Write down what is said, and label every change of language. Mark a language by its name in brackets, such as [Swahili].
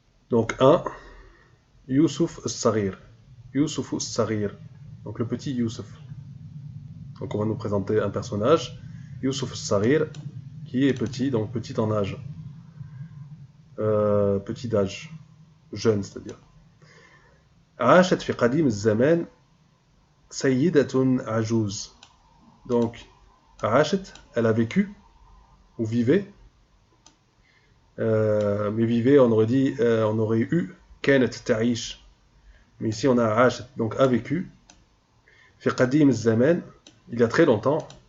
[French] Donc, un, Youssouf Sarir. Youssouf Sarir. Donc, le petit Youssouf. Donc on va nous présenter un personnage, Youssouf Sarir, qui est petit, donc petit en âge. Petit d'âge, jeune c'est-à-dire. [Arabic] عاشت في قديم الزمان سيدة عجوز. [French] Donc, [Arabic] عاشت, [French] elle a vécu, ou vivait, mais vivait, on aurait eu [Arabic] كانت تعيش. [French] Mais ici on a [Arabic] عاشت, [French] donc a vécu. [Arabic] في قديم الزمان, [French] il y a très longtemps.